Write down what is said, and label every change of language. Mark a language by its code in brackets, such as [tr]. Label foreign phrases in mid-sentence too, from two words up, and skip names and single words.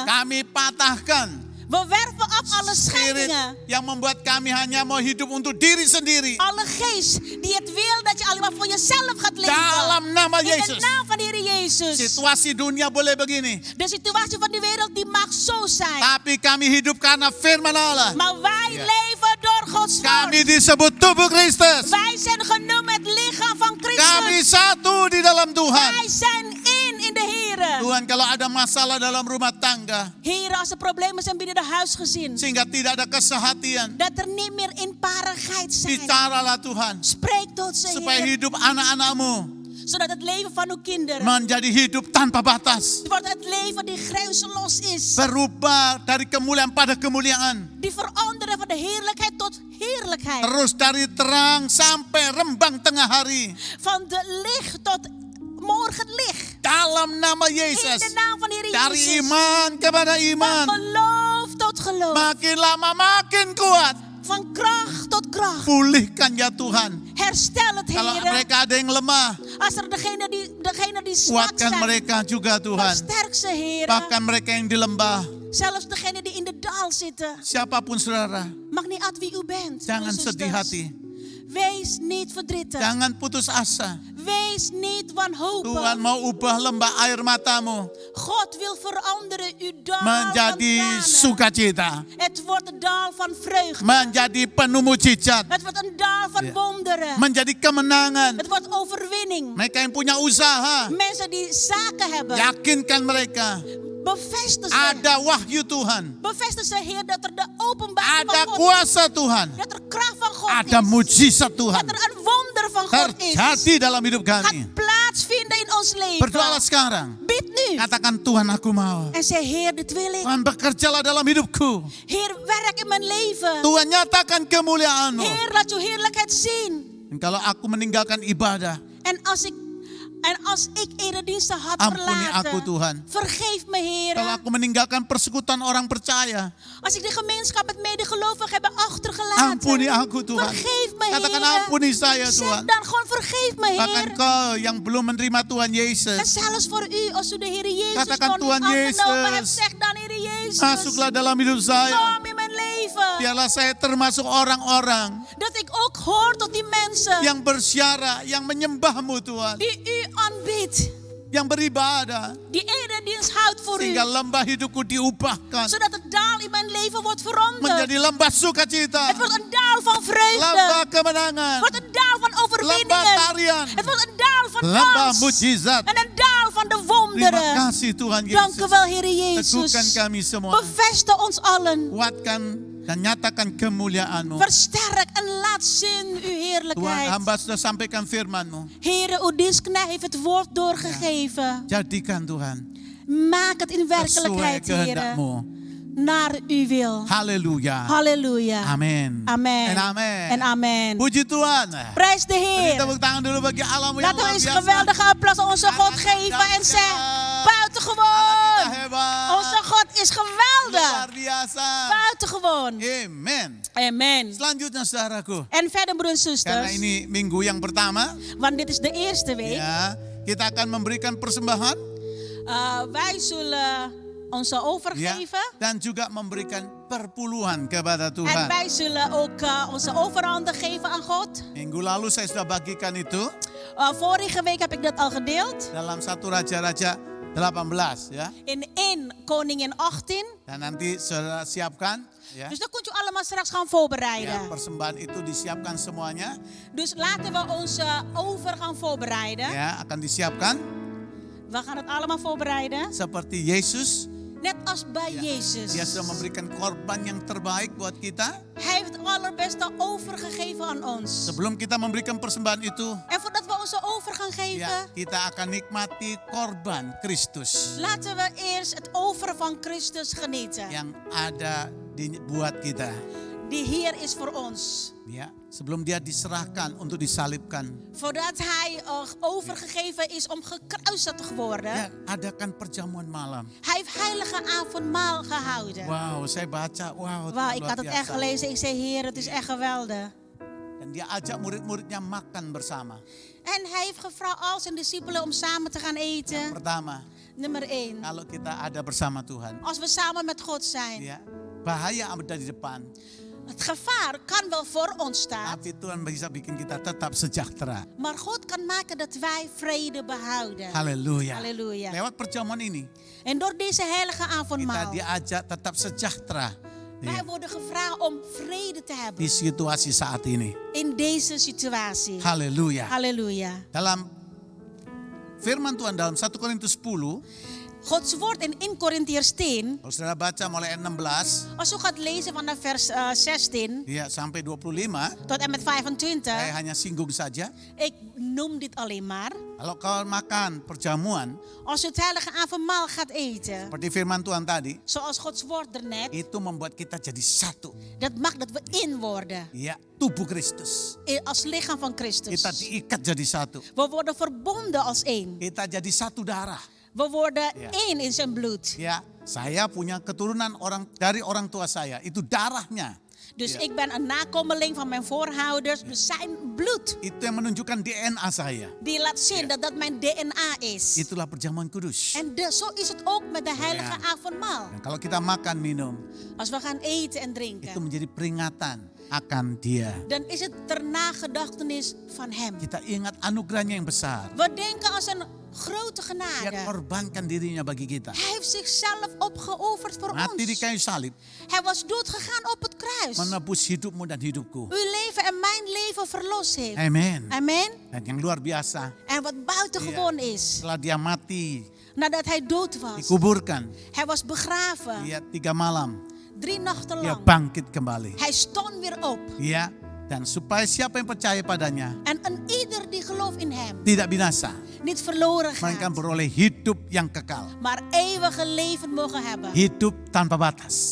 [id] Kami patahkan [nl] We werpen af alle spirit scheidingen. [id] yang membuat kami hanya mau hidup untuk diri sendiri. [nl] Alle geest die het wil dat je alleen maar voor jezelf gaat leven. [id] Dalam nama [nl] In de [id] Yesus. [nl] naam van de Heer Jezus. [id] Situasi dunia boleh begini. [nl] De situatie van de wereld die mag zo zijn. [id] Tapi kami hidup karena firman Allah. [nl] Maar wij leven door Gods [id] Kami [nl] woord. [id] disebut tubuh Kristus. [nl] Wij zijn genoemd het lichaam van [id] Kami [nl] Christus. [id] satu di dalam Tuhan. [nl] Wij zijn in de Heer. [id] Tuhan, kalau ada masalah dalam rumah tangga, [nl] Heer, als er problemen zijn binnen de huisgezin. [id] sehingga tidak ada kesehatian, [nl] Dat er niet meer inparigheid zijn. [id] bicaralah Tuhan. [nl] Spreek tot ze, [id] Supaya [nl] Heer. [id] hidup anak-anakmu [nl] Zodat het leven van uw kinderen. [id] menjadi hidup tanpa batas. [nl] Wordt het leven die grenzeloos is. [id] Berubah dari kemuliaan pada kemuliaan. [nl] Die veranderen van de heerlijkheid tot heerlijkheid. [id] Terus dari terang sampai rembang tengah hari. [nl] Van de licht tot morgenlicht. [id] Dalam nama [nl] In [id] Yesus. [nl] de naam van de Heer [id] Dari [nl] Jezus. [id] iman kepada [nl] Van [id] iman. [nl] geloof tot geloof. [id] Makin lama makin kuat. [nl] Van kracht tot kracht. [id] Pulihkan ya Tuhan. [nl] Herstel het, [id] Kalau [nl] Heer. [id] mereka ada yang lemah, [nl] Als er degene die zwak [id] kuatkan [nl] zijn. [id] mereka juga Tuhan. [nl] Versterk ze, Heer. [id] Bahkan mereka yang di lembah. [nl] Zelfs degene die in de daal zitten. [id] Siapapun saudara, [nl] Mag niet uit wie u bent. [id] jangan [nl] broers en [id] sedih [nl] zusters. [id] hati. [nl] Wees niet verdrietig. [id] Jangan putus asa. [nl] Wees niet wanhopig. [id] Tuhan mau ubah lembah air matamu [nl] God wil veranderen uw daal [id] menjadi [nl] van tranen. [id] sukacita. [nl] Het wordt een daal van vreugde. [id] Menjadi penuh mujizat. [nl] Het wordt een daal van wonderen. [id] Menjadi kemenangan. [nl] Het wordt overwinning. [id] Mereka yang punya usaha, [nl] Mensen die zaken hebben. [id] yakinkan mereka. [nl] Bevestig ze. [id] Ada wahyu Tuhan. [nl] Bevestig ze, Heer, dat er de openbaring [id] Ada [nl] van God [id] kuasa Tuhan. [nl] dat er kracht van God [id] Ada [nl] is. [id] mujizat Tuhan. [nl] Dat er een wonder van God is. [id] Terjadi dalam hidup kami. [nl] Gaat plaatsvinden in ons leven. [id] Berdoalah sekarang. [nl] Bid nu. [id] Katakan Tuhan aku mau. [nl] En zeg, Heer, dit wil ik. [id] Tuhan bekerjalah dalam hidupku. [nl] Heer, werk in mijn leven. [id] Tuhan nyatakan kemuliaan-Mu. [nl] Heer, laat uw heerlijkheid zien. [id] Dan kalau aku meninggalkan ibadah, [nl] En als ik erediensten had [id] ampuni [nl] verlaten, [id] aku Tuhan. [nl] vergeef me, Heer. [id] Kalau aku meninggalkan persekutuan orang percaya, [nl] Als ik de gemeenschap met medegelovigen heb achtergelaten, [id] ampuni aku Tuhan. [nl] vergeef me, [id] Katakan [nl] Heer. [id] ampuni saya [nl] Zeg [id] Tuhan. [nl] dan gewoon vergeef me, [id] Bahkan [nl] Heer. [id] kau yang belum menerima Tuhan [nl] En [id] Yesus, [nl] zelfs voor u, als u de Heer Jezus [id] Katakan, [nl] nog niet [id] Tuhan [nl] aangenomen hebt, [id] Yesus, [nl] zeg dan, Heer Jezus, [id] masuklah dalam hidup saya. [nl] kom in mijn leven. [id] Biarlah saya termasuk orang-orang [nl] Dat ik ook hoor tot die mensen [id] yang bersyarah, yang menyembah-Mu Tuhan, [nl] die u aanbidt, [id] yang beribadah, [nl] die eredienst houdt voor [id] sehingga [nl] u. [id] lembah hidupku diubahkan [nl] Zodat het daal in mijn leven wordt veranderd. [id] menjadi lembah sukacita, [nl] Het wordt een daal van vreugde. [id] lembah kemenangan, [nl] Het wordt een daal van [id] lembah [nl] overwinningen. [id] tarian, [nl] Het wordt een daal van [id] lembah [nl] dans. [id] mujizat. [nl] En een daal van de [id] Terima [nl] wonderen. [id] kasih Tuhan [nl] Dank u [id] Yesus. [nl] wel, Heer [id] Teguhkan [nl] Jezus. [id] kami semua. [nl] Bevestig ons allen. [id] Kuatkan dan nyatakan kemuliaan-Mu. [nl] Versterk en laat zien uw [id] Tuhan, [nl] heerlijkheid. [id] hamba sudah sampaikan firman-Mu. [nl] Heer, uw dienstknecht heeft het woord doorgegeven. [id] Jadikan Tuhan [nl] Maak het in [id] sesuai [nl] werkelijkheid, Heer. [id] kehendak-Mu. [nl] Naar uw wil. [id] Haleluya. [nl] Halleluja. [id] Amin. [nl] Amen. En amen. En amen. [id] Puji Tuhan. [nl] Prijs de [id] Beri [nl] Heer. [id] tepuk tangan dulu bagi Allahmu yang [nl] Laten we [id] luar [nl] eens [id] biasa. [nl] geweldige applaus aan onze God geven en zeggen: buitengewoon. [id] Kita hebat. [nl] Onze God is geweldig. [id] Luar biasa. [nl] Buitengewoon. [id] Amen. [nl] Amen. [id] Selanjutnya saudaraku. [nl] En verder broers en [id] Karena [nl] zusters, [id] ini minggu yang pertama, [nl] want dit is de eerste week. [id] ya, kita akan memberikan persembahan, [nl] Wij zullen onze offer [id] ya, [nl] geven. [id] dan juga memberikan perpuluhan kepada [nl] En [id] Tuhan. [nl] wij zullen ook onze offeranden geven aan God. [id] Minggu lalu saya sudah bagikan itu [nl] Vorige week heb ik dat al gedeeld. [id] dalam 1 Raja-Raja 18, ya. [nl] In 1 Koningin 18. [id] Dan nanti saudara siapkan, ya. [nl] Dus dat kunt u allemaal straks gaan [id] Ya, [nl] voorbereiden. [id] persembahan itu disiapkan semuanya, [nl] Dus laten we onze offer gaan voorbereiden. [id] ya, akan disiapkan [nl] We gaan het allemaal voorbereiden. [id] seperti Yesus. [nl] Net als bij [id] Ya, [nl] Jezus. [id] Dia sudah memberikan korban yang terbaik buat kita. [nl] Hij heeft het allerbeste overgegeven aan ons. [id] Sebelum kita memberikan persembahan itu, [nl] En voordat we onze over gaan geven, [id] ya, kita akan nikmati korban Kristus [nl] laten we eerst het over van Christus genieten. [id] yang ada buat kita. [nl] Die hier is voor ons. [id] Ya, sebelum dia diserahkan untuk disalibkan. [nl] Voordat hij overgegeven is om gekruisigd te worden. [id] Ya, adakan perjamuan malam. [nl] Hij heeft heilige avondmaal gehouden. [id] Wow, saya baca, wow, [nl] Wauw, ik [id] luar [nl] had het echt [id] biasa. [nl] gelezen. Ik zei, Heer, het is echt geweldig. [id] Dan dia ajak murid-muridnya makan bersama. [nl] En hij heeft gevraagd al zijn discipelen om samen te gaan eten. [id] Pertama, [nl] Nummer 1. [id] kalau kita ada bersama Tuhan, [nl] Als we samen met God zijn. [id] ya, bahaya ada di depan, [nl] Het gevaar kan wel voor ons staan. [id] tapi Tuhan bisa bikin kita tetap sejahtera. [nl] Maar God kan maken dat wij vrede behouden. [id] Haleluya. [nl] Halleluja. [id] Lewat perjamuan ini, [nl] En door deze heilige [id] kita [nl] avondmaal. [id] diajak tetap sejahtera, [nl] Wij [id] ya, [nl] worden gevraagd om vrede te [id] di [nl] hebben. [id] situasi saat ini. [nl] In deze situatie. [id] Haleluya. [nl] Halleluja. [id] Dalam firman Tuhan dalam 1 Korintus 10, [nl] Gods woord in 1 Korintiërs 10. [id] kalau saudara baca mulai 16 [nl] Als u gaat lezen vanaf vers 16 [id] ya, sampai 25, [nl] tot en met 25. [id] saya hanya singgung saja. [nl] Ik noem dit alleen maar. [id] Kalau kau makan perjamuan, [nl] Als u het heilige avondmaal gaat eten. [id] seperti firman Tuhan tadi, [nl] Zoals Gods woord ernet. [id] itu membuat kita jadi satu. [nl] Dat maakt dat we één worden. [id] Ya, tubuh Kristus. [nl] Als lichaam van Christus. [id] Kita diikat jadi satu. [nl] We worden verbonden als één. [id] Kita jadi satu darah. [nl] We worden Ja. één in zijn bloed. [id] Ya, saya punya keturunan dari orang tua saya, itu darahnya. [nl] Dus Ja. ik ben een nakomeling van mijn voorouders. Dus zijn bloed. [id] Itu yang menunjukkan DNA saya. [nl] Die laat zien dat dat mijn DNA is. [id] Itulah perjamuan kudus. [nl] En zo is het ook met de heilige Ja. avondmaal. [id] Dan kalau kita makan minum, [nl] Als we gaan eten en [id] itu [nl] drinken. [id] menjadi peringatan akan Dia. [nl] Dan is het ter nagedachtenis van hem. [id] Kita ingat anugerahnya yang besar. [nl] We denken als een grote [id] Dia [nl] genade. [id] korbankan dirinya bagi kita. [nl] Hij heeft zichzelf opgeofferd voor [id] Mati di [nl] ons. [id] kayu salib, [nl] Hij was doodgegaan op het kruis. [id] menebus hidupmu dan hidupku. [nl] Uw leven en mijn leven verlost heeft. [id] Amen. [nl] Amen. [id] Dan yang luar biasa, [nl] En wat buitengewoon is. [id] setelah dia mati, [nl] Nadat hij dood was. [id] dikuburkan, [nl] Hij was begraven. [id] dia 3 malam, [nl] 3 nachten [id] dia [nl] lang. [id] bangkit kembali. [nl] Hij stond weer op. [id] Ya, dan supaya siapa yang percaya padanya [nl] En een ieder die gelooft in hem. [id] tidak binasa, [nl] Niet verloren [id] melainkan [nl] gaat. [id] beroleh hidup yang kekal. [nl] Maar eeuwige leven mogen hebben. [id] Hidup tanpa batas.